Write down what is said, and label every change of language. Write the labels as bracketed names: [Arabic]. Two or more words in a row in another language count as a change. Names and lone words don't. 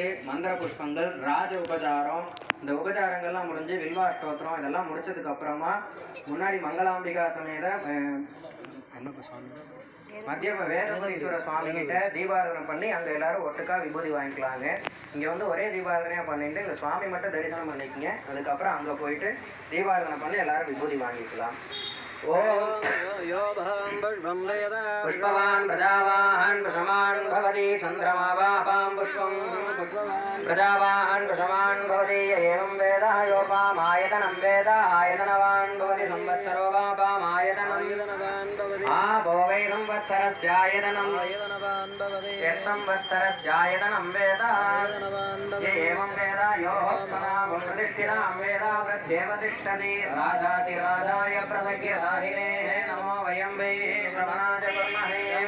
[Tamil] மந்திர புஷ்பங்கள், ராஜ உபச்சாரம், இந்த உபச்சாரங்கள்லாம் முடிஞ்சு வில்வாஷ்டோத்திரம் இதெல்லாம் முடிச்சதுக்கு அப்புறமா முன்னாடி மங்களாம்பிகா சமேத மத்திய வேதபுரீஸ்வர சுவாமி கிட்ட தீபாராதனை பண்ணி அங்கே எல்லாரும் ஒட்டுக்கா விபூதி வாங்கிக்கலாங்க. இங்கே வந்து ஒரே தீபாராதனையாக பண்ணிட்டு இந்த சுவாமி மட்டும் தரிசனம் பண்ணிக்கங்க. அதுக்கப்புறம் அங்கே போயிட்டு தீபாராதனை பண்ணி எல்லாரும் விபூதி வாங்கிக்கலாம். [Sanskrit] पुष्पवान् प्रजावाहन् पुष्पमान् भवति चन्द्रमावापां पुष्पं प्रजावाहन् पुष्पमान् भवति एवं वेद योपामायतनं वेद आयतनवान् भवति संवत्सरो वापामायतनं आपो वै संवत्सरस्यायतनं यत्संवत्सरस्यायतनं वेद एवं वेद योत्सनां प्रतिष्ठितां वेद प्रत्येव तिष्ठति राजातिराजाय प्रसज्ञसाहिने नमो वयं वै श्रवणाय कुर्महे